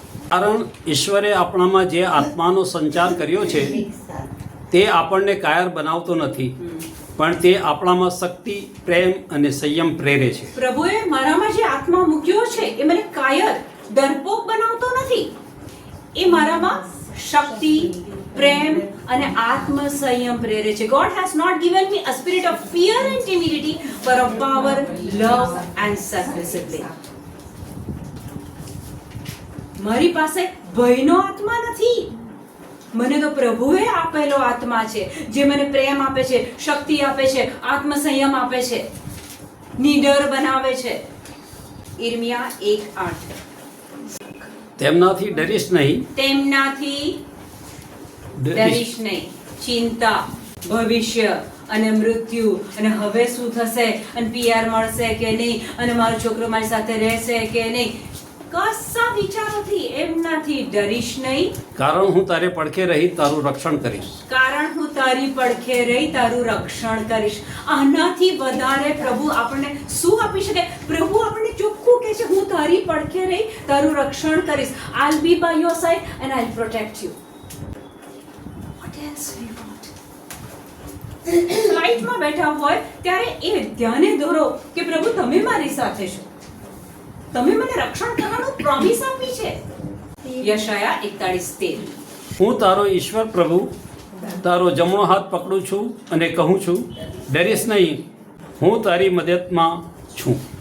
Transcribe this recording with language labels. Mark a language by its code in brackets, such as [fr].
[gu] કારણ ઈશ્વરે આપણામાં જે આત્માનો સંચાર કર્યો છે તે આપણને કાયર બનાવતો નથી, પણ તે આપણામાં શક્તિ, પ્રેમ અને સંયમ પ્રેરે છે. પ્રભુએ મારામાં જે આત્મા મૂક્યો છે એ મને કાયર, ડરપોક બનાવતો નથી. એ મારામાં શક્તિ, પ્રેમ અને આત્મ સંયમ પ્રેરે છે. [en] God has not given me a spirit of fear and timidity, but of power, love and self-discipline. [gu] મારી પાસે ભયનો આત્મા નથી. મને તો પ્રભુએ આપેલો આત્મા છે, જે મને પ્રેમ આપે છે, શક્તિ આપે છે, આત્મ સંયમ આપે છે, નિડર બનાવે છે. ઈર્મિયા 1:8. તેમનાથી ડરીશ નહીં, તેમનાથી ડરીશ નહીં. ચિંતા, ભવિષ્ય અને મૃત્યુ અને હવે શું થશે અને PR મળશે કે નહીં અને મારો છોકરો મારી સાથે રહેશે કે નહીં, કશા વિચારોથી એમનાથી ડરીશ નહીં. કારણ હું તારે પડખે રહી તારું રક્ષણ કરીશ. કારણ હું તારી પડખે રહી તારું રક્ષણ કરીશ. આનાથી વધારે પ્રભુ આપણને શું આપી શકે? પ્રભુ આપણને ચોખ્ખું કહે છે, હું તારી પડખે રહી તારું રક્ષણ કરીશ. [en] I'll be by your side and I'll protect you. What else we want? [gu] ફ્લાઇટમાં બેઠા હોય ત્યારે એ ધ્યાને દોરો કે પ્રભુ તમે મારી સાથે છો, તમે મને રક્ષણ કરવાનું પ્રોમિસ આપી છે. યશાયા 41:13. હું તારો ઈશ્વર પ્રભુ તારો જમણો હાથ પકડું છું અને કહું છું, ડરીશ નહીં, હું તારી મદદમાં છું.